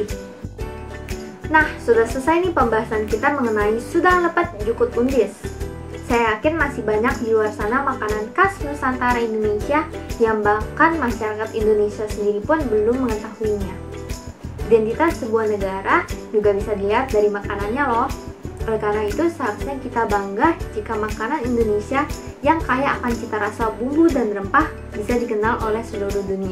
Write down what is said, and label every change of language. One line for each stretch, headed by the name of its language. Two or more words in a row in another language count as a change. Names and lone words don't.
Indonesian: Nah, sudah selesai nih pembahasan kita mengenai sudang lepet jukut undis. Saya yakin masih banyak di luar sana makanan khas Nusantara Indonesia yang bahkan masyarakat Indonesia sendiri pun belum mengetahuinya. Identitas sebuah negara juga bisa dilihat dari makanannya loh. Oleh karena itu, seharusnya kita bangga jika makanan Indonesia yang kaya akan cita rasa bumbu dan rempah bisa dikenal oleh seluruh dunia.